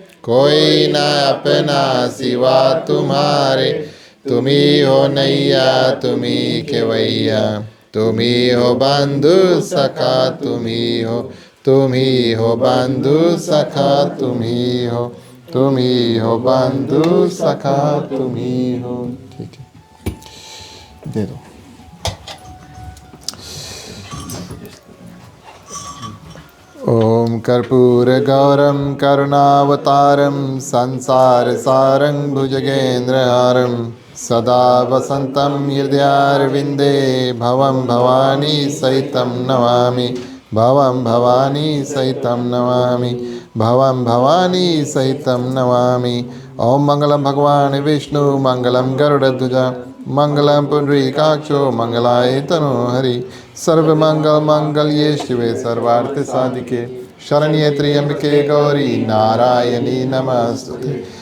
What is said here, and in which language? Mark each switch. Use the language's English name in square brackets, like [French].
[Hindi] कोई न अपना सिवा तुम्हारे। तुम्ही हो नैया, तुम्ही केवैया। तुम्ही हो बंधु सखा, तुम्ही हो बंधु सखा, तुम्ही हो बंधु सखा, तुम्ही हो। ठीक है, दे दो। [Sanskrit] ओम कर्पूर गौरम करुणावतारम संसार सारं भुजगेन्द्रहारं सदा वसंतं हृदयारविन्दे भवं भवानी सहितं नमामि। भवं भवानी सहितं नमामि। भवं भवानी सहितं नमामि। ओम मंगलम भगवान विष्णु मंगलम गरुड़ध्वज मंगलम पुंडरीकाक्षो मंगलाय तनोहरि। सर्वमंगल मंगल्ये शिवे सर्वार्थ साधिके शरण्ये त्र्यंबके गौरी नारायणी नमस्तुते।